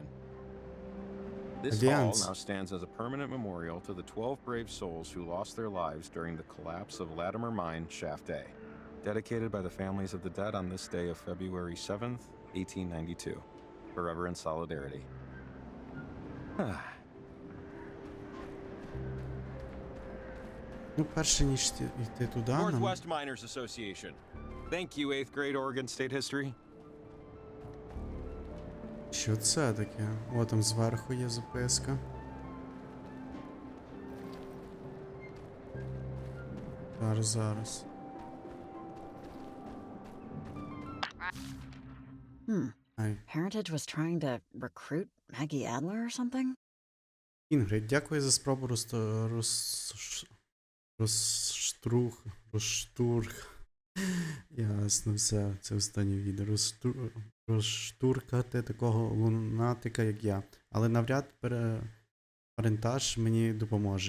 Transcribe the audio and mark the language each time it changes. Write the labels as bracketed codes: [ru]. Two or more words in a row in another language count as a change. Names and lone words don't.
[en] This Alliance. hall now stands as a permanent memorial to the 12 brave souls who lost their lives during the collapse of Latimer Mine Shaft A, dedicated by the families of the dead on this day of February 7th, 1892. Forever in solidarity. [uk] Ну, перше, ніж йти туди, нам... [en] Northwest Miners Association. Thank you, 8th grade Oregon State History. [uk] Що це таке? О, там зверху є записка. Зараз. Ай. [en] Heritage was trying to recruit Maggie Adler or something? [uk] Інгрид, дякую за спробу розштурх. Ясно, все, це останнє відео. Розштуркати такого лунатика, як я. Але навряд парентаж мені допоможе.